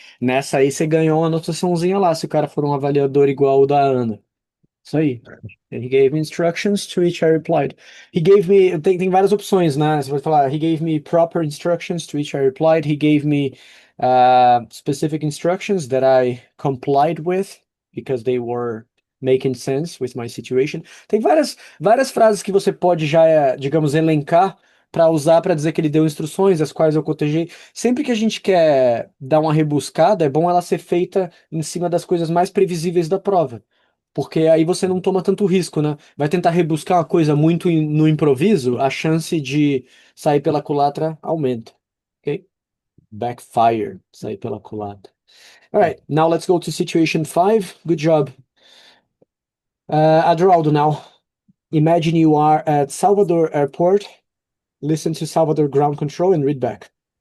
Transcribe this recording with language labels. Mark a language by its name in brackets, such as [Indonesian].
[Portuguese] Nessa aí você ganhou uma anotaçãozinha lá, se o cara for um avaliador igual o da Ana. Isso aí. [English] He gave me instructions, to which I replied. He gave me... [Portuguese] Tem várias opções, né? Você vai falar, [English] he gave me proper instructions, to which I replied. He gave me specific instructions that I complied with, because they were making sense with my situation. [Portuguese] Tem várias frases que você pode já, digamos, elencar para usar para dizer que ele deu instruções, as quais eu cotejei. Sempre que a gente quer dar uma rebuscada, é bom ela ser feita em cima das coisas mais previsíveis da prova. Porque aí você não toma tanto risco, né? Vai tentar rebuscar uma coisa muito no improviso, a chance de sair pela culatra aumenta. Ok? Backfire, sair pela culatra. [English] All right, now let's go to situation 5. Good job. Adroaldo now. Imagine you are at Salvador Airport. Listen to Salvador ground control and read back.